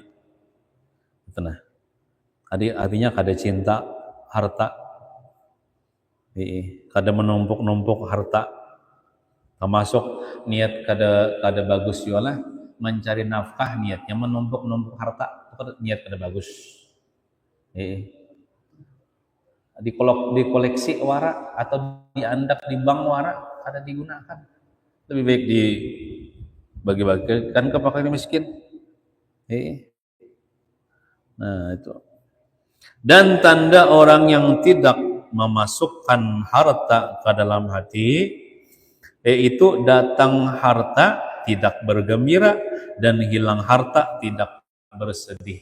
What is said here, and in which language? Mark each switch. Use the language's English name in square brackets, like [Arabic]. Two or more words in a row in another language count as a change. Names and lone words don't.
[Banjar] Nah, artinya kada cinta harta, kada menumpuk-numpuk harta, termasuk niat kada bagus juga mencari nafkah, niatnya menumpuk-numpuk harta, niat kada bagus. Dikoleksi wara atau diandak di bank wara kada digunakan, lebih baik dibagi-bagikan ke fakir miskin. Nah itu. [Indonesian] Dan tanda orang yang tidak memasukkan harta ke dalam hati, yaitu datang harta tidak bergembira dan hilang harta tidak bersedih.